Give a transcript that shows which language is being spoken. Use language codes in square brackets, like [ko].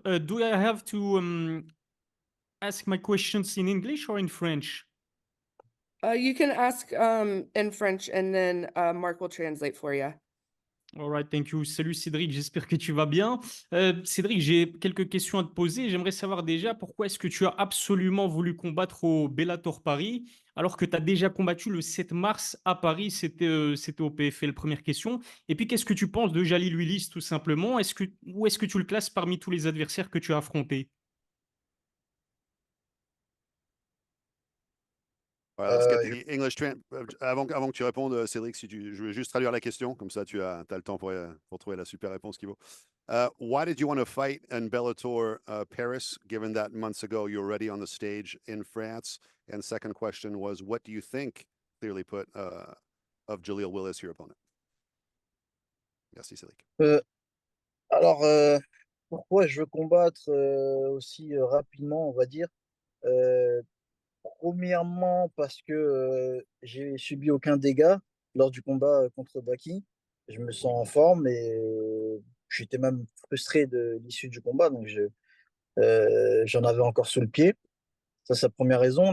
[en] Do I have to ask my questions in English or in French? You can ask in French and then Mark will translate for you. All right, thank you. [fr] Salut Cédric, j'espère que tu vas bien. Cédric, j'ai quelques questions à te poser. J'aimerais savoir déjà pourquoi est-ce que tu as absolument voulu combattre au Bellator Paris alors que tu as déjà combattu le 7 mars à Paris, c'était au PFL, première question. Et puis, qu'est-ce que tu penses de Jalil Willis, tout simplement? Où est-ce que tu le classes parmi tous les adversaires que tu as affrontés? Voilà, [en] let's get the English [fr] avant que tu répondes, Cédric, je vais juste traduire la question, comme ça tu as le temps pour trouver la super réponse qu'il faut. [en] Why did you want to fight in Bellator Paris, given that months ago you were already on the stage in France? And second question was, what do you think, clearly put, of Jaleel Willis, your opponent? [fr] Merci, Cédric. Alors, pourquoi je veux combattre aussi rapidement, on va dire premièrement, parce que j'ai subi aucun dégât lors du combat contre Baki. Je me sens en forme et j'étais même frustré de l'issue du combat, donc j'en avais encore sous le pied. Ça, c'est la première raison.